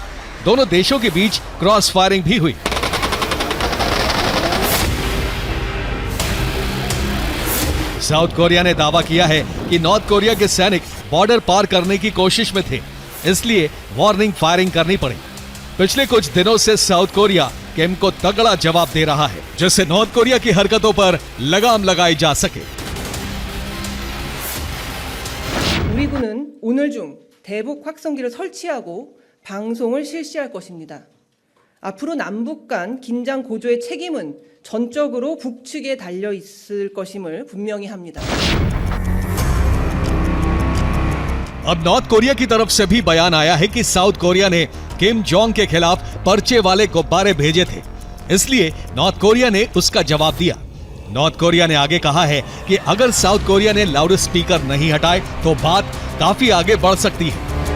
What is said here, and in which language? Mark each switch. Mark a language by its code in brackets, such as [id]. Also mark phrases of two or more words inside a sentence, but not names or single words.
[hi] दोनों देशों के बीच [en] cross firing [hi] भी हुई। साउथ कोरिया ने दावा किया है कि नॉर्थ कोरिया के सैनिक बॉर्डर पार करने की कोशिश में थे, इसलिए [en] warning firing [hi] करनी पड़ी। पिछले कुछ दिनों से साउथ कोरिया किम को तगड़ा जवाब दे रहा है, जिससे नॉर्थ कोरिया की हरकतों पर लगाम लगाई जा सके। [ko] 우리 군은 오늘 중 대북 확성기를 설치하고 방송을 실시할 것입니다. 앞으로 남북 간 긴장 고조의 책임은 전적으로 북측에 달려 있을 것임을 분명히 합니다. [hi] अब नॉर्थ कोरिया की तरफ से भी बयान आया है कि साउथ कोरिया ने किम जोंग के खिलाफ पर्चे वाले गुब्बारे भेजे थे, इसलिए नॉर्थ कोरिया ने उसका जवाब दिया। नॉर्थ कोरिया ने आगे कहा है कि अगर साउथ कोरिया ने [en] loud speaker [hi] नहीं हटाए तो बात काफी आगे बढ़ सकती है।